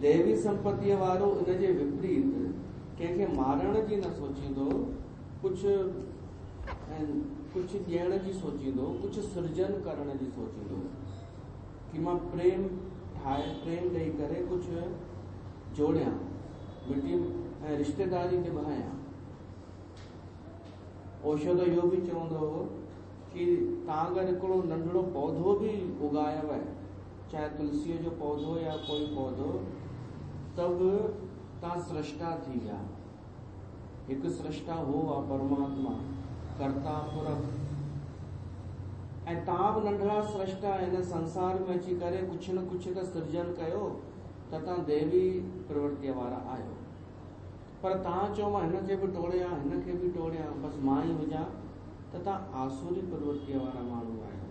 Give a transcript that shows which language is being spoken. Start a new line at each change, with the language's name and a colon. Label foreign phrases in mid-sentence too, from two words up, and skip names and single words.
Sindhi: दैवी संपत्तीअ वारो इनजे विपरीत कंहिंखे मारण जी न सोचींदो, कुझु ॾियण जी सोचींदो, कुझु सृजन करण जी सोचींदो कि मां प्रेम ॾेई करे कुझु जोड़ियां, मिटी ऐं रिश्तेदारी निभायां। ओशो त इहो बि चवंदो हो कि तव्हां अगरि हिकिड़ो नंढड़ो पौधो बि उगायव, चाहे तुलसीअ जो पौधो या कोई पौधो, तब तव्हां सृष्टा थी विया। हिकु सृष्टा हो आहे परमात्मा, कर्ता पुरख, ऐं तव्हां बि नंढड़ा सृष्टा हिन संसार में अची करे कुझु न कुझु त सृजन कयो, त तव्हां दैवी प्रवृत्तिअ वारा आहियो। पर तव्हां चओ मां हिन खे बि टोड़ियां, हिन खे बि टोड़ियां, बसि मां ई हुजां, त तव्हां आसुरी प्रवृत्तिअ वारा माण्हू आहियो।